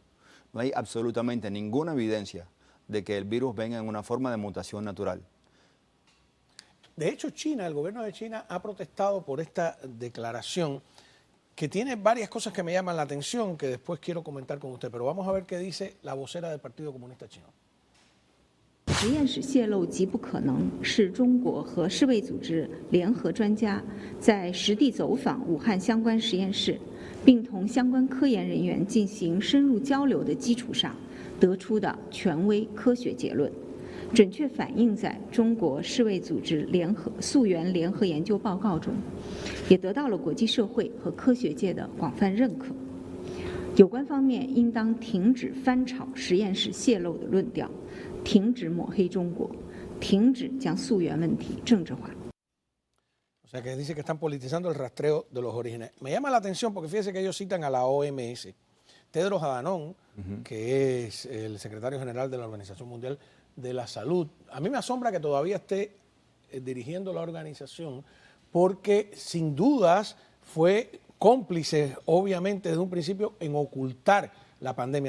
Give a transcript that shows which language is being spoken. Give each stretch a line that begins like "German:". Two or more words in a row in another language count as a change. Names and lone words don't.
Spanish: No hay absolutamente ninguna evidencia de que el virus venga en una forma de mutación natural. De hecho, el gobierno de China ha protestado por esta declaración que tiene varias cosas que me llaman la atención que después quiero comentar con usted. Pero vamos a ver qué dice la vocera del Partido Comunista Chino.
Chinese: 实验室泄露极不可能，是中国和世卫组织联合专家在实地走访武汉相关实验室，并同相关科研人员进行深入交流的基础上得出的权威科学结论，准确反映在中国世卫组织溯源联合研究报告中，也得到了国际社会和科学界的广泛认可。有关方面应当停止翻炒实验室泄露的论调。停止抹黑中国，停止将溯源问题政治化。
Spanish: O sea, que dice que están politizando el rastreo de los orígenes. Me llama la atención porque fíjese que ellos citan a la OMS. Tedros Adhanom, que es el secretario general de la Organización Mundial de la Salud. A mí me asombra que todavía esté dirigiendo la organización porque sin dudas fue cómplice, obviamente, desde un principio en ocultar la pandemia.